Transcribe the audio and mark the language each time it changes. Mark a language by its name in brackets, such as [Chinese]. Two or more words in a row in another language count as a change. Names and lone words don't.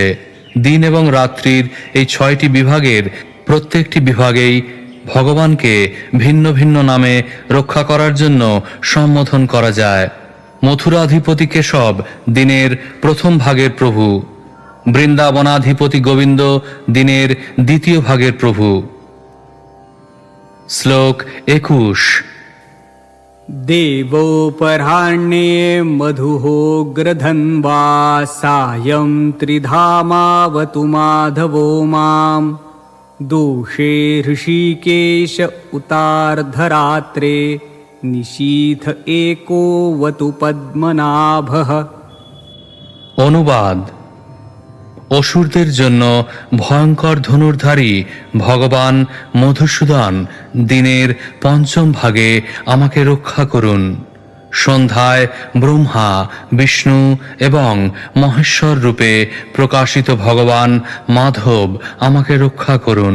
[Bangla] দিন এবং রাত্রির এই 6টি বিভাগের প্রত্যেকটি বিভাগেই ভগবানকে ভিন্ন ভিন্ন নামে রক্ষা করার জন্য সম্বোধন করা যায়। মথুরাধিপতি কেশব দিনের প্রথম ভাগের প্রভু, বৃন্দাবনাধিপতি গোবিন্দ দিনের দ্বিতীয় ভাগের প্রভু। শ্লোক 21। [Sanskrit] देवोपराह्णे मधुहोग्रधन्वा सायं त्रिधामावतु माधवो मां दोषे ऋषिकेश उतार्धरात्रे निशीथ एकोवतु पद्मनाभः। [Bangla] অনুবাদ: অসুরদের জন্য ভয়ঙ্কর ধনুর্ধারী ভগবান মধুসূদন দিনের পঞ্চম ভাগে আমাকে রক্ষা করুন। সন্ধ্যায় ব্রহ্মা, বিষ্ণু এবং মহেশ্বর রূপে প্রকাশিত ভগবান মাধব আমাকে রক্ষা করুন।